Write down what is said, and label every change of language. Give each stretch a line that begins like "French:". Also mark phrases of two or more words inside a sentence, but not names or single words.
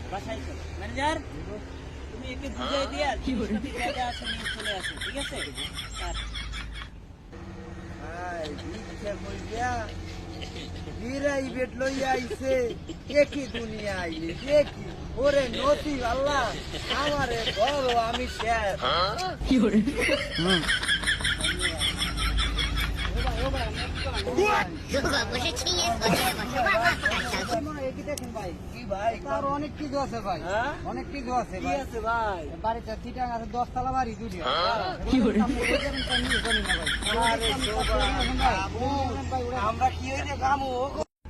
Bangla: বাসায় চলো ম্যানেজার তুমি একে বুঝাই দিয়া কি জায়গা আছে নিয়ে চলে আসো ঠিক আছে প্রাইভেট লইয়া আইছে একই দুনিয়া আইলে দেখি ওরে নতি আল্লাহ আমারে ধরো আমি শেষ
Chinese: 如果不是亲眼所见，我是万万不敢相信。
Bangla: দেখেন ভাই কি ভাই তার অনেক কিছু আছে ভাই অনেক কিছু আছে কি আছে ভাই বাড়িতে চিটাং আছে 10 তলা বাড়ি দুটি আমরা কি হইলে কামু